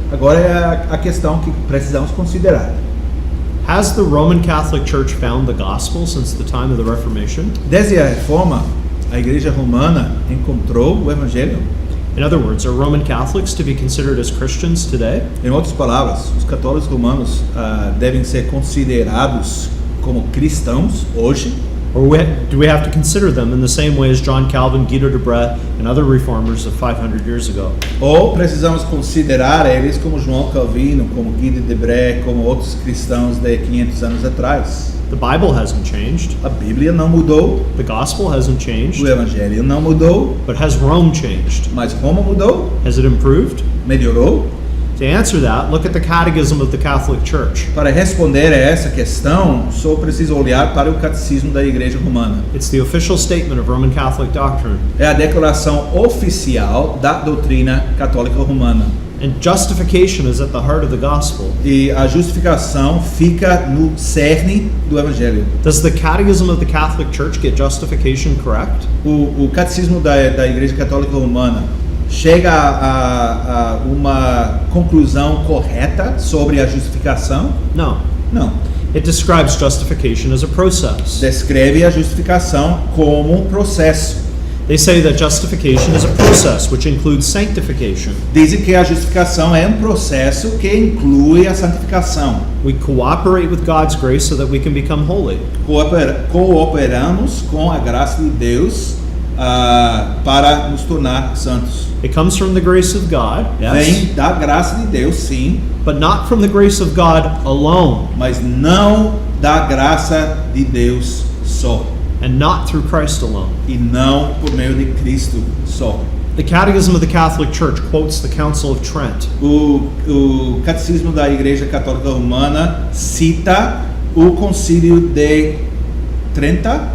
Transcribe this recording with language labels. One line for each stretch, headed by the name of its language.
Portuguese: Agora é a questão que precisamos considerar.
English: Has the Roman Catholic Church found the gospel since the time of the Reformation?
Portuguese: Desde a Reforma, a Igreja Romana encontrou o Evangelho.
English: In other words, are Roman Catholics to be considered as Christians today?
Portuguese: Em outras palavras, os católicos romanos devem ser considerados como cristãos hoje?
English: Or do we have to consider them in the same way as John Calvin, Guido de Brett, and other reformers of 500 years ago?
Portuguese: Ou precisamos considerar eles como João Calvino, como Guido de Brett, como outros cristãos de 500 anos atrás?
English: The Bible hasn't changed.
Portuguese: A Bíblia não mudou,
English: The gospel hasn't changed.
Portuguese: o Evangelho não mudou,
English: But has Rome changed?
Portuguese: mas Roma mudou,
English: Has it improved?
Portuguese: melhorou.
English: To answer that, look at the Catechism of the Catholic Church.
Portuguese: Para responder a essa questão, só preciso olhar para o Catecismo da Igreja Romana.
English: It's the official statement of Roman Catholic doctrine.
Portuguese: É a declaração oficial da doutrina católica romana.
English: And justification is at the heart of the gospel.
Portuguese: E a justificação fica no cerne do Evangelho.
English: Does the Catechism of the Catholic Church get justification correct?
Portuguese: O Catecismo da Igreja Católica Romana chega a uma conclusão correta sobre a justificação?
English: No.
Portuguese: Não.
English: It describes justification as a process.
Portuguese: Descreve a justificação como um processo.
English: They say that justification is a process which includes sanctification.
Portuguese: Dizem que a justificação é um processo que inclui a santificação.
English: We cooperate with God's grace so that we can become holy.
Portuguese: Cooperamos com a graça de Deus para nos tornar santos.
English: It comes from the grace of God, yes,
Portuguese: Vem da graça de Deus, sim,
English: but not from the grace of God alone,
Portuguese: mas não da graça de Deus só.
English: and not through Christ alone.
Portuguese: E não por meio de Cristo só.
English: The Catechism of the Catholic Church quotes the Council of Trent.
Portuguese: O Catecismo da Igreja Católica Romana cita o Concílio de Trento.